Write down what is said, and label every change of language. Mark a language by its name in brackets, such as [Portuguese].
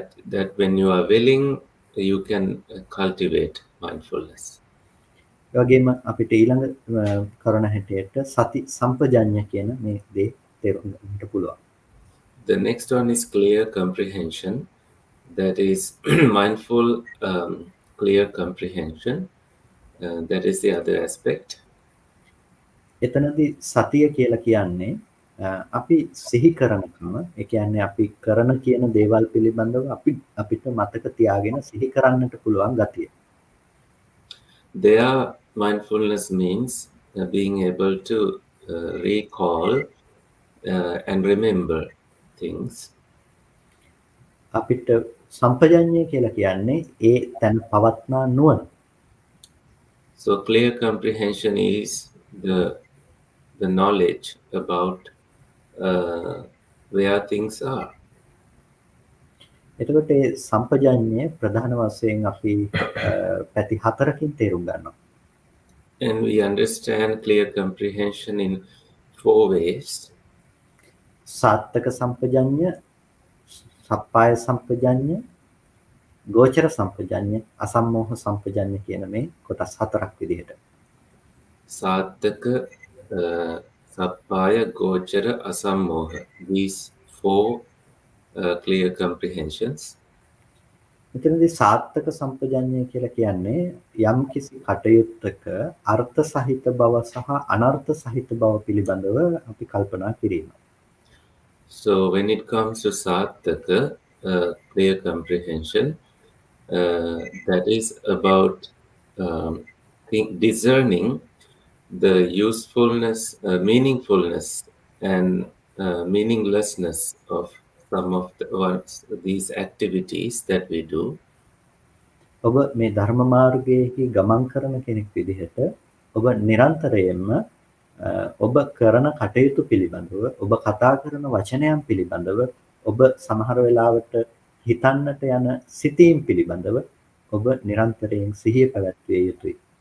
[English] That when you are willing, you can cultivate mindfulness. [Sinhala] ඒ වගේම අපිට ඊළඟ කරුණ හැටියට සති සම්පජඤ්ඤ කියන මේ දේ තේරුම් ගන්නට පුළුවන්. [English] The next one is clear comprehension. That is mindful, clear comprehension. That is the other aspect. [Sinhala] එතනදී සතිය කියලා කියන්නේ අපි සිහි කරනකම ඒ කියන්නේ අපි කරන කියන දේවල් පිළිබඳව අපිට මතක තියාගෙන සිහි කරන්නට පුළුවන් ගතිය. [English] There, mindfulness means being able to recall and remember things. [Sinhala] අපිට සම්පජඤ්ඤය කියලා කියන්නේ ඒ තැන පවත්නා නුවණ. [English] So clear comprehension is the knowledge about where things are. [Sinhala] එතකොට ඒ සම්පජඤ්ඤය ප්‍රධාන වශයෙන් අපි පැති හතරකින් තේරුම් ගන්නවා. [English] And we understand clear comprehension in 4 ways. [Sinhala] සාත්තක සම්පජඤ්ඤ, සප්පාය සම්පජඤ්ඤ, ගෝචර සම්පජඤ්ඤ, අසම්මෝහ සම්පජඤ්ඤ කියන මේ කොටස් හතරක් විදිහට. [Pali] Sattaka, Sappaya, Gochara, Asammoha. [English] These 4 clear comprehensions. [Sinhala] මෙතනදී සාත්තක සම්පජඤ්ඤය කියලා කියන්නේ යම් කිසි කටයුත්තක අර්ථ සහිත බව සහ අනර්ථ සහිත බව පිළිබඳව අපි කල්පනා කිරීම. [English] So when it comes to Sattaka, clear comprehension, that is about discerning the usefulness, meaningfulness, and meaninglessness of some of these activities that we do. [Sinhala] ඔබ මේ ධර්ම මාර්ගයේහි ගමන් කරන කෙනෙක් විදිහට ඔබ නිරන්තරයෙන්ම ඔබ කරන කටයුතු පිළිබඳව, ඔබ කතා කරන වචනයන් පිළිබඳව, ඔබ සමහර වෙලාවට හිතන්නට යන සිතීම් පිළිබඳව ඔබ නිරන්තරයෙන් සිහිය පැවැත්විය යුතුයි.